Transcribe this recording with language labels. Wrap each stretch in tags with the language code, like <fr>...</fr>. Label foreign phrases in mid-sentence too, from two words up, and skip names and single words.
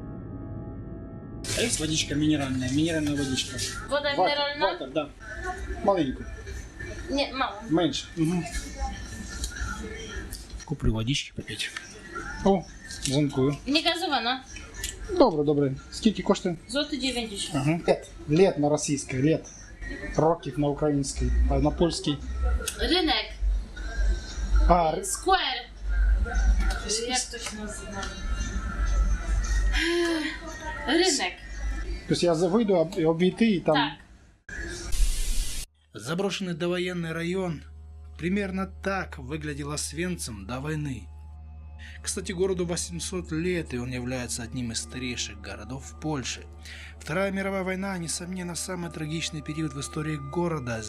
<ru>А есть водичка минеральная? Минеральная водичка.</ru> <uk>Вода минеральна?</uk> <ru>Ватер, да. Маленькую. Нет, мало. Меньше. Угу. Куплю водички попить. О,</ru> <uk>дзвонкую. Не газована. Добре, добре. Скільки коштує? Золото 90. Ага. Лет на російській, лет. Років на українській, а на польській. Ринок. А, Сквер. Як точно називаємо? Ринок. тобто я вийду обійти і там... Так.</uk> <ru>Заброшенный довоенный район. Примерно так выглядел Освенцим до войны. Кстати, городу 800 лет, и он является одним из старейших городов Польши. Вторая мировая война, несомненно, самый трагичный период в истории города.</ru>